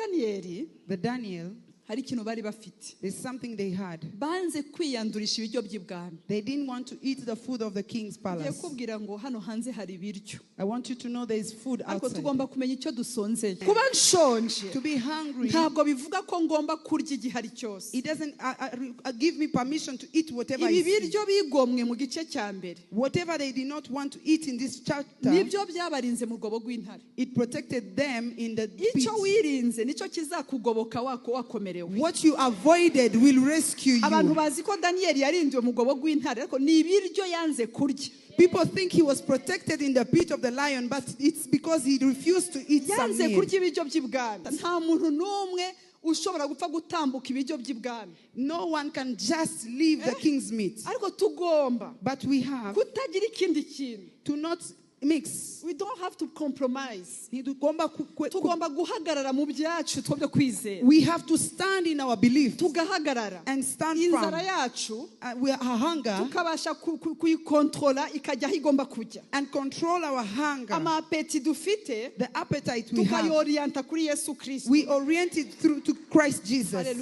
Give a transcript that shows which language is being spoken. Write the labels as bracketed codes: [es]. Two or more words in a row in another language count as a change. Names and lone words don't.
[rw] Daniel, hari ikintu bari bafite. [en] there's something they had. [rw] Banze kwiyandurisha ibiryo by'ibwami. [en] They didn't want to eat the food of the king's palace. [rw] Kubwira ngo hano hanze hari ibiryo. [en] I want you to know there is food [rw] Ariko [en] outside. [rw] tugomba kumenya icyo dusonzeye. Kuba nshonje. [en] To be hungry. [rw] Ntabwo bivuga ko ngomba kurya igihari cyose. [en] It doesn't give me permission to eat whatever I see. see. [rw] Ibiryo bigomwe mu gice cya mbere. [en] Whatever they did not want to eat in this chapter. [rw] Nibyo byabarinze mu rwobo rw'intare. [en] It protected them in the pit. [rw] Icyo wirinze nicyo kizakugoboka wakomerewe. [en] What you avoided will rescue you. [rw] Abantu bazi ko Daniel yarindiwe mu rwobo rw'intare ariko ni ibiryo yanze kurya. [en] People think he was protected in the pit of the lion, but it's because he refused to eat some meat. [rw] Yanze kurya ibiryo by'ibwami. Nta muntu n'umwe ushobora gupfa gutambuka ibiryo by'ibwami. [en] No one can just leave the king's meat. [rw] Ariko tugomba. [en] But we have [rw] kutagira ikindi kintu. [en] To not mix. We don't have to compromise. [rw] Tugomba guhagarara mu byacu twebwe kwizera. [en] We have to stand in our belief. [rw] Tugahagarara. [en] And stand firm. [rw] Inzara yacu. [en] Our hunger. [rw] Tukabasha kuyikontrola ikajya aho igomba kujya. [en] And control our hunger. [rw] Amapeti dufite. [en] The appetite we have. [rw] Tukayorienta kuri Yesu Kristo. [en] We orient it through to Christ Jesus. Hallelujah.